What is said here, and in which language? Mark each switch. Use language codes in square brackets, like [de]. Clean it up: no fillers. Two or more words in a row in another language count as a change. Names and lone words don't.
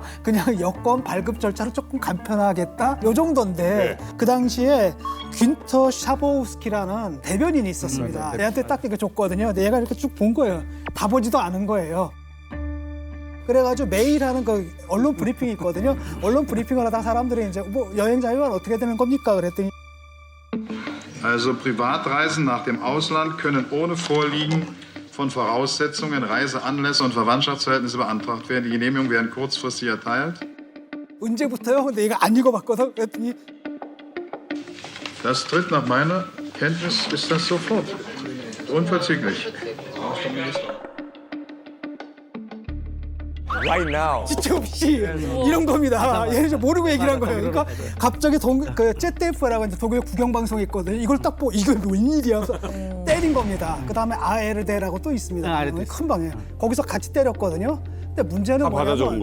[ko] 그냥 여권 발급 절차를 조금 간편하겠다 요 정도인데 그 당시에 귄터 샤보우스키라는 대변인이 있었습니다. 얘한테 딱 이렇게 줬거든요. 근데 얘가 이렇게 쭉 본 거예요. 다 보지도 않은 거예요. 그래가지고 매일 하는 그 언론 브리핑이 있거든요. 언론 브리핑을 하다가 사람들이 이제 뭐 여행 자유화는 어떻게 되는 겁니까? 그랬더니 [de] Also Privatreisen nach dem Ausland können ohne Vorliegen von Voraussetzungen, Reiseanlässe und Verwandtschaftsverhältnisse beantragt werden. Die Genehmigungen werden kurzfristig erteilt. [ko] 언제부터요? 근데 얘가 안 읽어봤거든. 그랬더니 [de] Das tritt nach meiner Kenntnis ist das sofort. Unverzüglich. [en] Right now. [ko] 지체 없이 이런 겁니다. 얘는 이제 모르고 얘기를 한 거예요. 그러니까 갑자기 그 ZDF라고 이제 독일 국영 방송이 있거든요. 이걸 딱 보고 이거 웬일이야? 그래서 때린 겁니다. 그 다음에 ARD라고 또 있습니다. 큰 방에 거기서 같이 때렸거든요. 근데 문제는 다 받아 적은